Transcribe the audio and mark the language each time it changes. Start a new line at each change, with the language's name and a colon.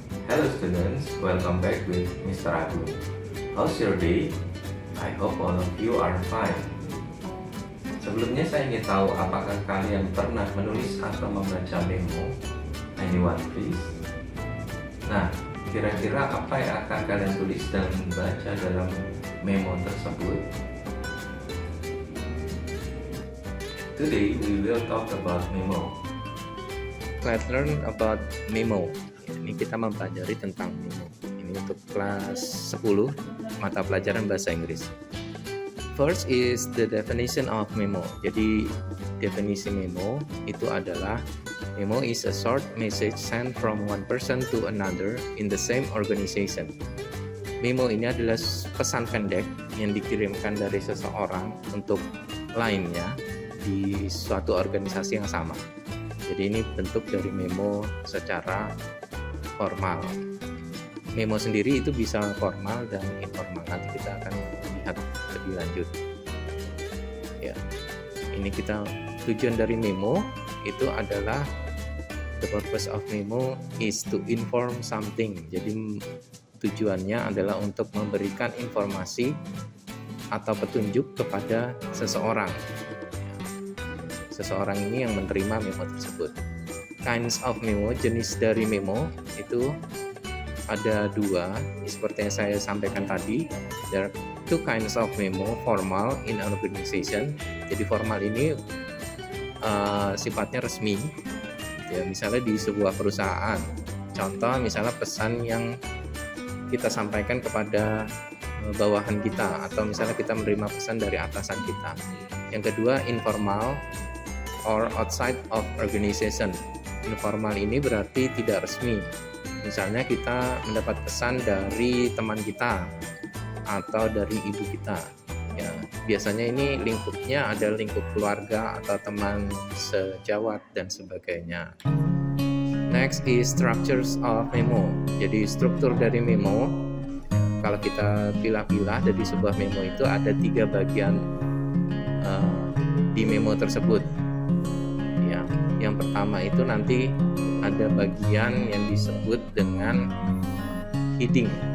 English: Hello students, welcome back with Mr. Agung. How's your day? I hope all of you are fine.
Indonesian: Sebelumnya saya ingin tahu apakah kalian pernah menulis atau membaca memo?
English: Anyone please?
Indonesian: Nah, kira-kira apa yang akan kalian tulis dan baca dalam memo tersebut?
English: Today we will talk about memo. Let's learn about memo.
Indonesian: Ini kita mempelajari tentang memo. Ini untuk kelas 10 mata pelajaran bahasa Inggris.
English: First is the definition of memo.
Indonesian: Jadi definisi memo itu adalah
English: memo is a short message sent from one person to another in the same organization.
Indonesian: Memo ini adalah pesan pendek yang dikirimkan dari seseorang untuk lainnya di suatu organisasi yang sama. Jadi ini bentuk dari memo secara formal. Memo sendiri itu bisa formal dan informal. Nanti kita akan lihat lebih lanjut. Ya, ini kita tujuan dari memo itu adalah
English: the purpose of memo is to inform something.
Indonesian: Jadi tujuannya adalah untuk memberikan informasi atau petunjuk kepada seseorang. Seseorang ini yang menerima memo tersebut.
English: Kinds of memo,
Indonesian: jenis dari memo itu ada dua, seperti yang saya sampaikan tadi.
English: There are two kinds of memo, formal in an organization.
Indonesian: Jadi formal ini sifatnya resmi. Ya, misalnya di sebuah perusahaan. Contoh misalnya pesan yang kita sampaikan kepada bawahan kita, atau misalnya kita menerima pesan dari atasan kita. Yang kedua
English: informal or outside of organization.
Indonesian: Informal ini berarti tidak resmi. Misalnya kita mendapat pesan dari teman kita atau dari ibu kita. Ya, biasanya ini lingkupnya ada lingkup keluarga atau teman sejawat dan sebagainya.
English: Next is structures of memo.
Indonesian: Jadi struktur dari memo, kalau kita pilah-pilah dari sebuah memo itu ada 3 bagian di memo tersebut. Ya, yang pertama itu nanti ada bagian yang disebut dengan heading.